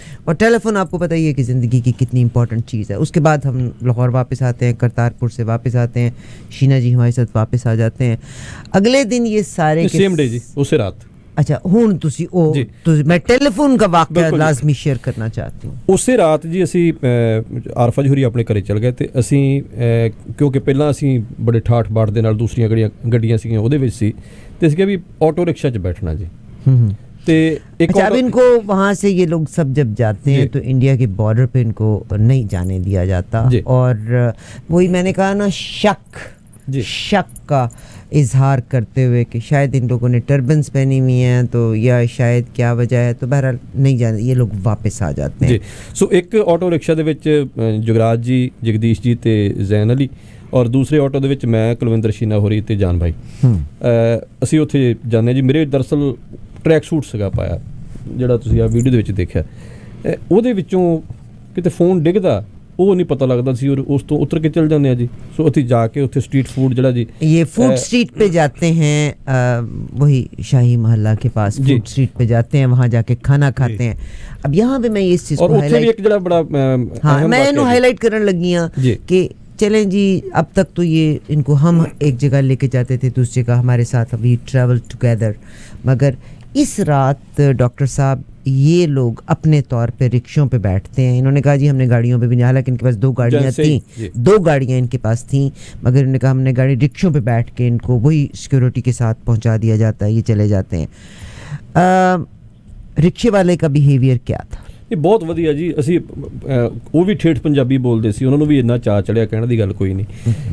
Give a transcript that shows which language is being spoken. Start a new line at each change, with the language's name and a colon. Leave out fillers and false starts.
Hindi: और टेलीफोन आपको पता ही है कि ज़िंदगी की कितनी इंपॉर्टेंट चीज़ है। उसके बाद हम लाहौर वापस आते हैं, करतारपुर से वापस आते हैं, शीना जी हमारे साथ वापस आ जाते हैं। अगले दिन ये सारे सेम डे जी, उसे रात। अच्छा
Punjabi: हुण तुसी
Hindi: मैं टेलीफोन का वाक़या लाजमी शेयर करना चाहती हूँ।
Punjabi: ਉਸੇ ਰਾਤ ਜੀ ਅਸੀਂ ਆਰਫਾ ਜੀ ਹੋਰੀ ਆਪਣੇ ਘਰੇ ਚਲ ਗਏ, ਤੇ ਅਸੀਂ ਕਿਉਂਕਿ ਪਹਿਲਾਂ ਅਸੀਂ ਬੜੇ ਠਾਠ ਬਾੜ ਦੇ ਨਾਲ ਦੂਸਰੀਆਂ ਗੱਡੀਆਂ ਸੀਗੀਆਂ ਉਹਦੇ ਵਿੱਚ ਸੀ, ਤੇ ਅਸੀਂ ਕਿਹਾ ਵੀ ਆਟੋ ਰਿਕਸ਼ਾ 'ਚ बैठना जी। ते एक
Hindi: अच्छा, अब इनको वहाँ से ये लोग सब जब जाते हैं तो इंडिया के बॉर्डर पे इनको नहीं जाने दिया जाता, और वही मैंने कहा ना, शक का इजहार करते हुए कि शायद इन लोगों ने टर्बन्स पहनी हुई हैं, तो या शायद क्या वजह है, तो बहरहाल नहीं जाने, ये लोग वापस आ जाते हैं।
Punjabi: सो एक ऑटो रिक्शा ਦੇ ਵਿੱਚ ਜੁਗਰਾਜ ਜੀ, ਜਗਦੀਸ਼ ਜੀ ਤੇ ਜ਼ੈਨ ਅਲੀ, ਔਰ ਦੂਸਰੇ ਆਟੋ ਦੇ ਵਿੱਚ ਮੈਂ, ਕੁਲਵਿੰਦਰ ਸ਼ੀਨਾ ਹੋਰੀ ਤੇ ਜਾਨ ਭਾਈ, ਅਸੀਂ ਉੱਥੇ ਜਾਂਦੇ ਜੀ। ਮੇਰੇ ਦਰਅਸਲ ਟਰੈਕ ਸੂਟ ਸੀਗਾ ਪਾਇਆ, ਜਿਹੜਾ ਤੁਸੀਂ ਆ ਵੀਡੀਓ ਦੇ ਵਿੱਚ ਦੇਖਿਆ, ਉਹਦੇ ਵਿੱਚੋਂ ਕਿਤੇ ਫੋਨ ਡਿੱਗਦਾ ਉਹ ਨਹੀਂ ਪਤਾ ਲੱਗਦਾ ਸੀ ਔਰ ਉਸ ਤੋਂ ਉਤਰ ਕੇ ਚਲ ਜਾਂਦੇ ਆ ਜੀ। ਸੋ ਉੱਥੇ ਜਾ ਕੇ ਉੱਥੇ स्ट्रीट फूड ਜਿਹੜਾ ਜੀ
Hindi: ये फूड स्ट्रीट पे जाते हैं, वही शाही मोहल्ला के पास फूड स्ट्रीट पे जाते हैं, वहाँ जाके खाना खाते हैं। अब यहाँ पे मैं इस चीज़ को हाईलाइट हाँ मैं इन्हों हाईलाइट करने लगी हाँ कि चलें जी, अब तक तो ये इनको हम एक जगह लेके जाते थे, दूसरी जगह हमारे साथ अभी ट्रैवल टुगेदर, मगर इस रात डॉक्टर साहब ये लोग अपने तौर पे रिक्शों पे बैठते हैं। इन्होंने कहा जी हमने गाड़ियों पे भी नहीं, हालांकि इनके पास 2 गाड़ियाँ थी, 2 गाड़ियाँ इनके पास थी, मगर इन्होंने कहा हमने गाड़ी रिक्शों पे बैठ के इनको वही सिक्योरिटी के साथ पहुंचा दिया जाता है, ये चले जाते हैं। रिक्शे वाले का बिहेवियर क्या था?
Punjabi: ਇਹ ਬਹੁਤ ਵਧੀਆ ਜੀ। ਅਸੀਂ ਉਹ ਵੀ ਠੇਠ ਪੰਜਾਬੀ ਬੋਲਦੇ ਸੀ, ਉਹਨਾਂ ਨੂੰ ਵੀ ਇੰਨਾ ਚਾਅ ਚੜਿਆ, ਕਹਿਣ ਦੀ ਗੱਲ ਕੋਈ ਨਹੀਂ।